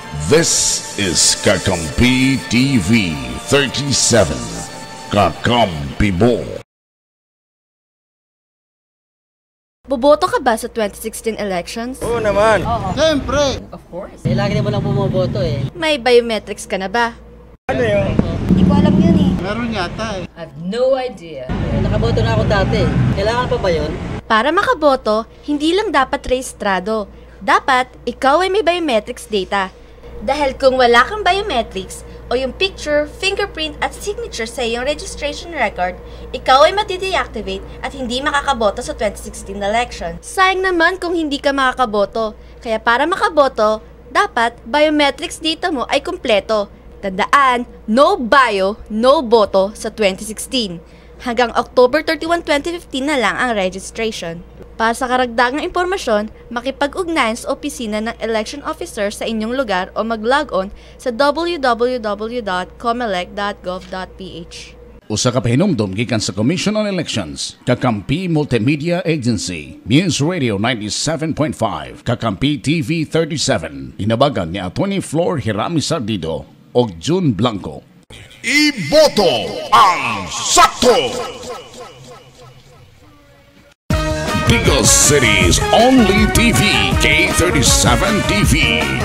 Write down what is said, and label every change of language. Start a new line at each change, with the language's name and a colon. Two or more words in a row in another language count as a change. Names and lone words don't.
English: This is Kakampi TV 37.
Filipino: Kakampi mo. Boboto ka ba sa 2016 elections? Oo naman. Siyempre.
English: Of course.
Filipino: Lagi naman lang bumoboto eh. May biometrics ka na ba? Ano yun? Hindi ko alam yun eh. Meron yata eh.
English: I have no idea.
Filipino: Nakaboto na ako dati. Kailangan pa ba yun? Para makaboto, hindi lang dapat rehistrado. Dapat, ikaw ay may
English: biometrics data.
Filipino: Dahil kung wala kang biometrics, o yung picture, fingerprint at signature sa iyong
English: registration record,
Filipino: ikaw ay matideactivate at hindi makakaboto sa 2016 election. Sayang naman kung hindi ka makakaboto. Kaya para makaboto, dapat
English: biometrics data
Filipino: mo ay kumpleto. Tandaan,
English: no bio,
Filipino: no boto sa 2016. Hanggang October 31, 2015 na lang ang registration. Para sa karagdagang impormasyon, makipag-ugnayan sa opisina ng
English: election officer
Filipino: sa inyong lugar o mag-log on sa www.comelec.gov.ph.
Cebuano: Usa ka pahinumdum gikan sa Commission on Elections, Kakampi Multimedia Agency, News Radio 97.5, Kakampi TV 37. Inabagan ni Atty. Flor Hirami Sardido o June Blanco. Iboto ang sakto!
English: Biggest Cities Only TV, K37 TV.